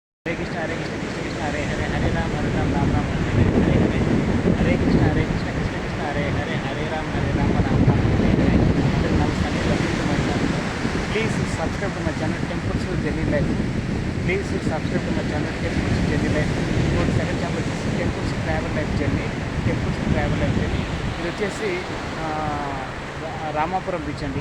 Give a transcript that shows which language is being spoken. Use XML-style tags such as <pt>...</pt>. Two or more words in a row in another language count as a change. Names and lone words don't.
<sa>हरे कृष्ण कृष्ण कृष्ण हरे हरे हरे राम राम राम हरे हरे हरे हरे कृष्ण कृष्ण कृष्ण हरे हरे हरे राम राम हरे हरे</sa> <te>అందరూ నమస్కారం</te> <en>welcome to my channel please subscribe to my channel temples journey life please subscribe to my channel temples journey life</en> <te>ఇంకోటి</te> <en>second channel</en> <te>వచ్చేసి</te> <en>temples travel life journey</en> <te>ఇది వచ్చేసి రామాపురం బీచ్ అండి.</te>